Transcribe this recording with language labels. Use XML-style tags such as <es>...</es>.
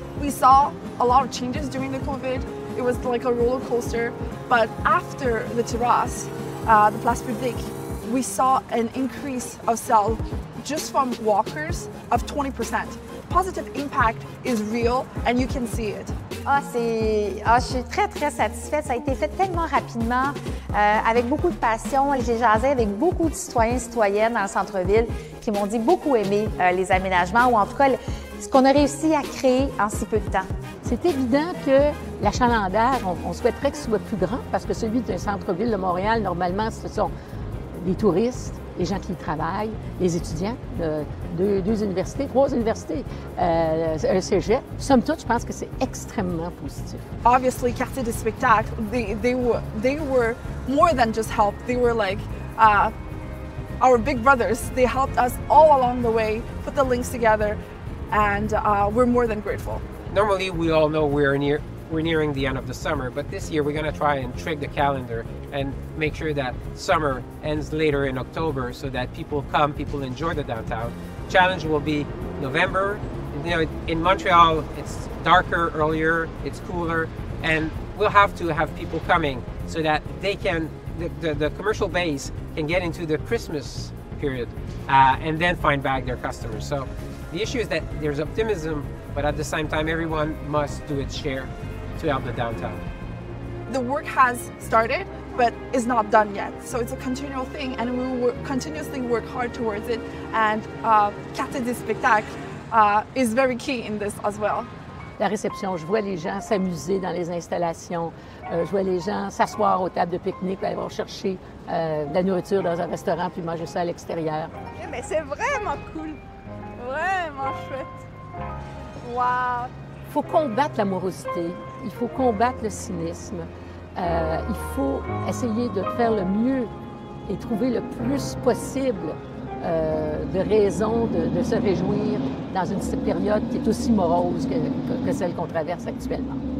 <en>We saw a lot of changes during the COVID. It was like a roller coaster, but after the terrace, the Place Publique, we saw an increase of sales just from walkers of 20%. Positive impact is real, and you can see it.</en> <fr>Je suis très, très satisfaite. Ça a été fait tellement rapidement, avec beaucoup de passion. J'ai jasé avec beaucoup de citoyens et citoyennes dans le centre-ville qui m'ont dit beaucoup aimer les aménagements ou en tout cas ce qu'on a réussi à créer en si peu de temps. C'est évident que l'achalandage, on souhaiterait qu'il soit plus grand parce que celui d'un centre-ville de Montréal, normalement, ce sont les touristes, les gens qui y travaillent, les étudiants de 2 universités, 3 universités, un cégep. Somme toute, je pense que c'est extrêmement positif.</fr> <en>Obviously, Quartier des Spectacles, they were more than just help. They were like our big brothers. They helped us all along the way, put the links together, and we're more than grateful. Normally, we all know we're nearing the end of the summer, but this year we're going to try and trick the calendar and make sure that summer ends later in October so that people come, people enjoy the downtown. Challenge will be November. You know, in Montreal, it's darker earlier, it's cooler, and we'll have to have people coming so that they can, the commercial base can get into the Christmas period and then find back their customers. So the issue is that there's optimism, but at the same time, everyone must do its share to help the downtown. The work has started, but is not done yet. So it's a continual thing, and we will continuously work hard towards it. And Quartier des Spectacles is very key in this as well.</en> <fr>La réception, je vois les gens s'amuser dans les installations, je vois les gens s'asseoir aux tables de pique-nique, aller chercher de la nourriture dans un restaurant puis manger ça à l'extérieur. Okay, mais c'est vraiment cool, vraiment chouette. Wow! Il faut combattre l'amorosité, il faut combattre le cynisme, il faut essayer de faire le mieux et trouver le plus possible de raisons de se réjouir dans une période qui est aussi morose que celle qu'on traverse actuellement.</fr>